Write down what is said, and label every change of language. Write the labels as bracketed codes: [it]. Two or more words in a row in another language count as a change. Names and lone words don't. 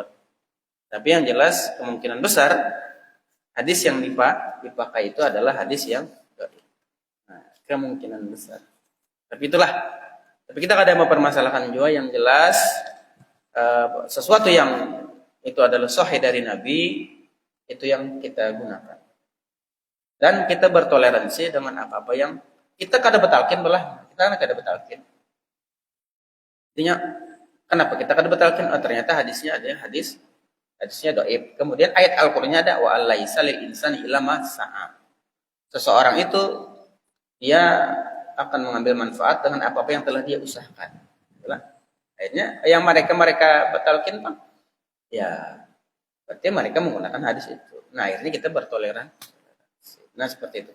[id] Tapi yang jelas kemungkinan besar hadis yang dipakai itu adalah hadis yang nah, kemungkinan besar. Tapi itulah. Tapi kita kadang mempermasalahkan juga yang jelas sesuatu yang itu adalah sahih dari Nabi itu yang kita gunakan. Dan kita bertoleransi dengan apa-apa yang kita [bjn] kada betalkin belah. Kita kada betalkin. Artinya kenapa kita kada betalkin? Oh, [id] ternyata hadisnya ada hadisnya dhaif. Kemudian ayat Al-Qur'annya ada [ar] wa alaisa lil insani illa ma sa'a. [id] Seseorang itu dia akan mengambil manfaat dengan apa-apa yang telah dia usahakan. Itulah. Akhirnya yang mereka betalkin Bang. Ya, berarti mereka menggunakan hadis itu. Nah, akhirnya kita bertoleransi. Nah, seperti itu.